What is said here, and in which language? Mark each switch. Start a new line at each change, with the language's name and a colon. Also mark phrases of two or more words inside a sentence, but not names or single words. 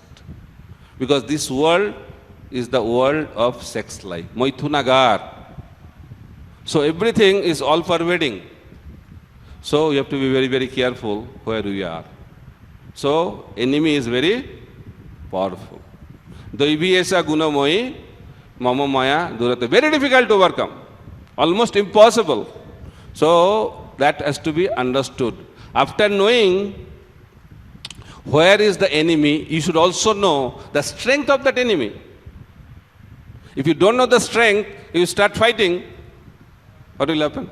English: Because this world is the world of sex life, Maithunagar. So everything is all pervading. So you have to be very, very careful where we are. So enemy is very powerful.
Sanskrit: Daiviyesa gunamoyi mama maya durate.
English: Very difficult to overcome. Almost impossible. So that has to be understood. After knowing where is the enemy, you should also know the strength of that enemy. If you don't know the strength, you start fighting, what will happen?